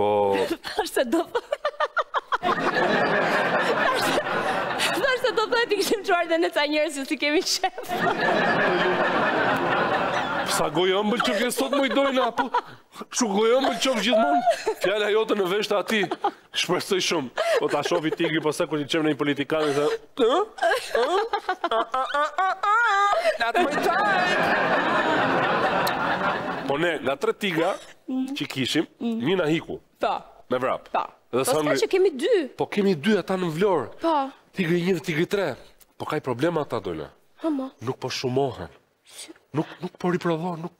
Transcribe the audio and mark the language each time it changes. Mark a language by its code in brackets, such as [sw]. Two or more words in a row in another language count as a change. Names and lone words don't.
[sq] Thash se do ti kishim çuar dhe ne ca njerëz që si kemi shef. Sa gojë ëmbël që ke sot Mojdojna, apo kështu gojë ëmbël qof gjithmonë. Fjala jote në vesh të atij. Shpresoj shumë. Po ta shofi tigri po sa kur i çem në një politikan dhe [en] not my time. [sq] Po ne, nga 3 tigra që kishim, një na hiku. Po. Me vrap. Po. Po s'ka që kemi 2. Po kemi 2 ata në Vlorë. Po. Tigri 1 dhe tigri 3. Po ka i problema ata Dojna. Nuk po shumohen. Nuk po riprodhon, nuk...